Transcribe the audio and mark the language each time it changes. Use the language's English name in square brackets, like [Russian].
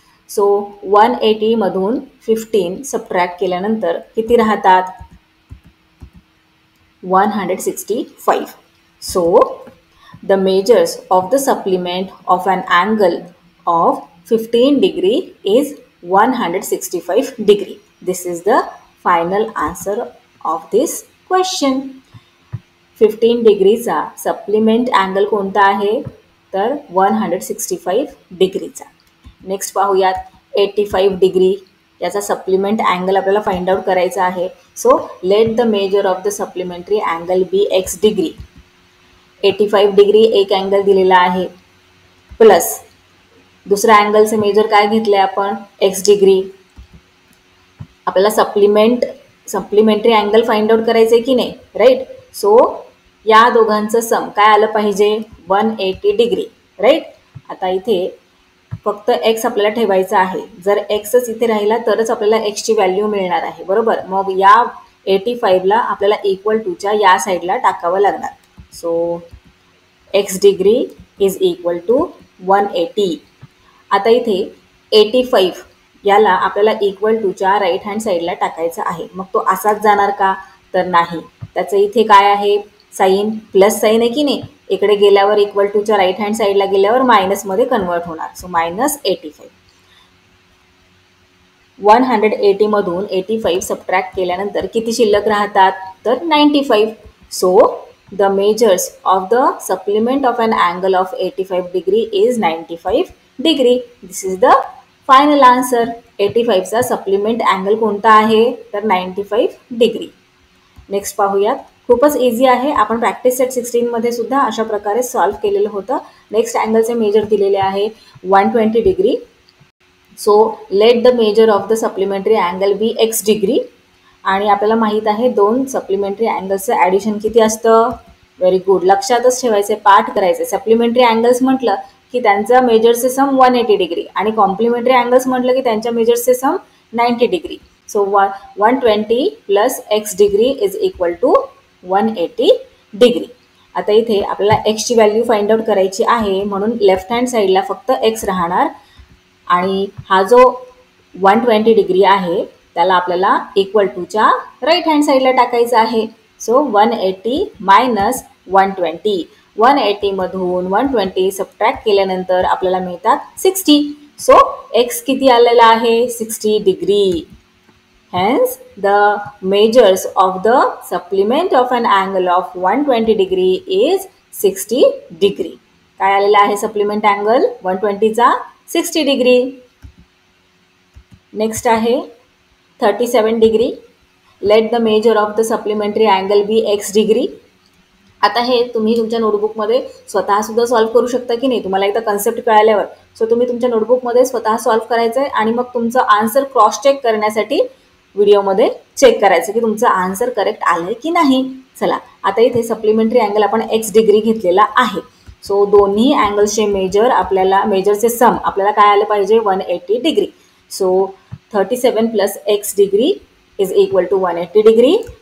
[Marathi] So 180 मधून 15 subtract केल्यानंतर किती राहतात, 165. [English] So the measures of the supplement of an angle of 15 degree is 165 degree. This is the final answer of this question. [Marathi] 15 डिग्रीचा supplement angle कोणता आहे तर 165 डिग्रीचा. नेक्स्ट पाहूयात 85 डिग्री. याचा सप्लिमेंट अँगल आपल्याला फाइंड आउट करायचा आहे. [English] So let the measure of the supplementary angle be X degree. [Marathi] 85 degree एक अँगल दिलेला आहे, प्लस दुसऱ्या अँगलचं मेजर काय घेतलं आहे आपण, एक्स डिग्री. आपल्याला सप्लिमेंटरी अँगल फाइंड आउट करायचं आहे की नाही, राईट. सो या दोघांचं सम काय आलं पाहिजे, 180 डिग्री, राईट. आता इथे फक्त एक्स आपल्याला ठेवायचा आहे. जर एक्सच इथे राहिला तरच आपल्याला एक्सची व्हॅल्यू मिळणार आहे, बरोबर. मग या 85ला आपल्याला इक्वल टूच्या या साईडला टाकावं लागणार. [English] So X degree is equal to 180. [Marathi] आता इथे 85 याला आपल्याला इक्वल टूच्या राईट हँड साईडला टाकायचं आहे. मग तो असाच जाणार का तर नाही. त्याचं इथे काय आहे, साईन प्लस साईन आहे की नाही, इकडे गेल्यावर इक्वल टूच्या राईट हँड साईडला गेल्यावर मायनसमध्ये कन्वर्ट होणार. सो -85. 180 मधून 85 सबट्रॅक्ट केल्यानंतर किती शिल्लक राहतात तर 95. [English] So the measures of the supplement of an angle of 85 degree is 95 degree. This is the final answer. [Marathi] 85चा supplement angle कोणता आहे तर 95 डिग्री. नेक्स्ट पाहूयात, खूपच इझी आहे. आपण प्रॅक्टिस सेट 16 मध्ये सुद्धा अशा प्रकारे सॉल्व्ह केलेलं होतं. नेक्स्ट अँगलचे मेजर दिलेले आहे 120 degree. [English] So let the measure of the supplementary angle be X degree. [Marathi] आणि आपल्याला माहीत आहे दोन सप्लिमेंटरी अँगल्सचं ॲडिशन किती असतं, व्हेरी गुड, लक्षातच ठेवायचे, पाठ करायचे. सप्लिमेंटरी अँगल्स म्हटलं की त्यांचा मेजरचे सम 180 डिग्री आणि कॉम्प्लिमेंटरी अँगल्स म्हटलं की त्यांच्या मेजरचे सम 90 degree. [English] So 120 plus X degree is equal to 180 degree. [Marathi] आता इथे आपल्याला एक्सची व्हॅल्यू फाइंड आउट करायची आहे, म्हणून लेफ्ट हँड साईडला फक्त एक्स राहणार आणि हा जो 120 डिग्री आहे त्याला आपल्याला इक्वल टूच्या राईट हँड साईडला टाकायचं आहे. So 180 minus 120. 180 मधून 120 सबट्रॅक्ट केल्यानंतर आपल्याला मिळतात 60. सो एक्स किती आलेला आहे 60 degree. [English] Hence, the measures of the supplement of an angle of 120 degree is 60 degree. [Marathi] काय आलेला आहे सप्लिमेंट अँगल 120चा 60 डिग्री. नेक्स्ट आहे 37 degree. [English] Let the measure of the supplementary angle be X degree. [Marathi] आता हे तुम्ही तुमच्या नोटबुकमध्ये स्वतःसुद्धा सॉल्व्ह करू शकता की नाही, तुम्हाला एकदा कन्सेप्ट कळाल्यावर. सो तुम्ही तुमच्या नोटबुकमध्ये स्वतः सॉल्व्ह करायचं आहे आणि मग तुमचं आन्सर क्रॉस चेक करण्यासाठी व्हिडिओमध्ये चेक करायचं की तुमचं आन्सर करेक्ट आलं की नाही. चला आता इथे सप्लिमेंटरी अँगल आपण एक्स डिग्री घेतलेला आहे. सो दोन्ही अँगल्सचे मेजरचे सम आपल्याला काय आलं पाहिजे 180 degree. [English] So 37 plus x degree is equal to 180 degree.